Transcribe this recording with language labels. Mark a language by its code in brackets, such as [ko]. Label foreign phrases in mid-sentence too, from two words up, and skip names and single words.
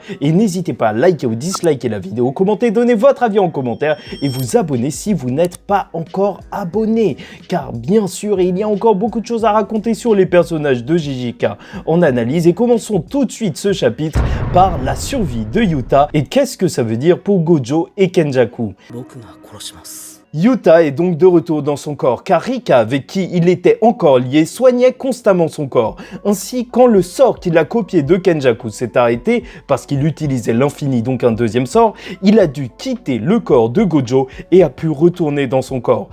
[fr] Et n'hésitez pas à liker ou disliker la vidéo, commentez, donnez votre avis en commentaire et vous abonnez si vous n'êtes pas encore abonné. Car bien sûr, il y a encore beaucoup de choses à raconter sur les personnages de JJK en analyse et commençons tout de suite ce chapitre par la survie de Yuta et qu'est-ce que ça veut dire pour Gojo et Kenjaku. [ja] 僕が殺します [fr] Yuta est donc de retour dans son corps car Rika, avec qui il était encore lié, soignait constamment son corps. Ainsi, quand le sort qu'il a copié de Kenjaku s'est arrêté, parce qu'il utilisait l'infini, donc un deuxième sort, il a dû quitter le corps de Gojo et a pu retourner dans son corps.